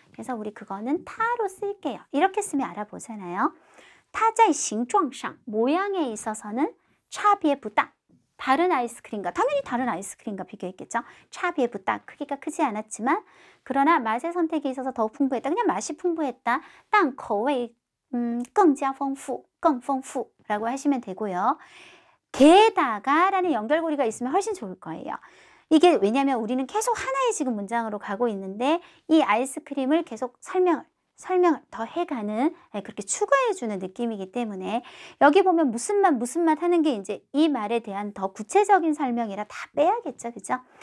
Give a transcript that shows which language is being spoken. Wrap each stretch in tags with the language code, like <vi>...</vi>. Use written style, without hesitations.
<ko>그래서 우리 그거는 타로 쓸게요. 이렇게 쓰면 알아보잖아요. 타</ko> <zh>在形状上</zh> <ko>모양에 있어서는</ko> <zh>差别不大</zh> <ko>다른 아이스크림과 당연히 다른 아이스크림과 비교했겠죠. 차비에부다 크기가 크지 않았지만 그러나 맛의 선택에 있어서 더욱 풍부했다. 그냥 맛이 풍부했다.</ko> <zh>但口味更加丰富, 更丰富</zh> <ko>라고 하시면 되고요. 게다가 라는 연결고리가 있으면 훨씬 좋을 거예요. 이게 왜냐하면 우리는 계속 하나의 지금 문장으로 가고 있는데 이 아이스크림을 계속 설명을 더 해가는 그렇게 추가해주는 느낌이기 때문에 여기 보면 무슨 맛 하는 게 이제 이 말에 대한 더 구체적인 설명이라 다 빼야겠죠. 그죠?</ko>